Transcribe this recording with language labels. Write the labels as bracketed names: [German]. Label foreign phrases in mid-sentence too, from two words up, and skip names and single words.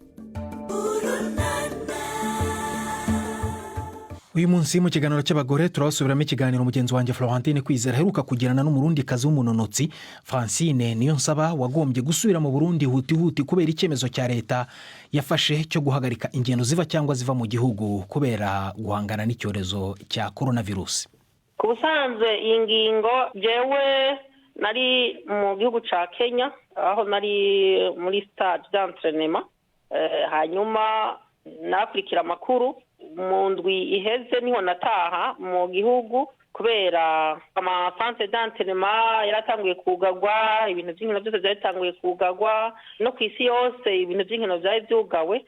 [Kinyarwanda] Uyu munsi mu kiganiro cy'abagore turabasubiramo ikiganiro mugenzi wanjye Florentine Kwizera aheruka kugirana n'umurundi kazi w'umunonotsi Francine Niyonsaba wagombye gusubira mu Burundi huti kubera icyemezo cya leta yafashe cyo guhagarika ingendo ziva cyangwa ziva mu gihugu kubera guhangana n'icyorezo cya coronavirus. [Rundi] Ku busanzwe iyi ngingo jewe nari mu gihugu ca Kenya aho nari muri [French] stade d'entraînement [Rundi] hanyuma nakurikira amakuru mu ndwi iheze niho nataha mu gihugu kubera amasantere d'entraînement yaratanguye kugagwa, ibintu by'inkino byose byatanguye kugagwa no ku isi yose ibintu by'inkino byari byugawe.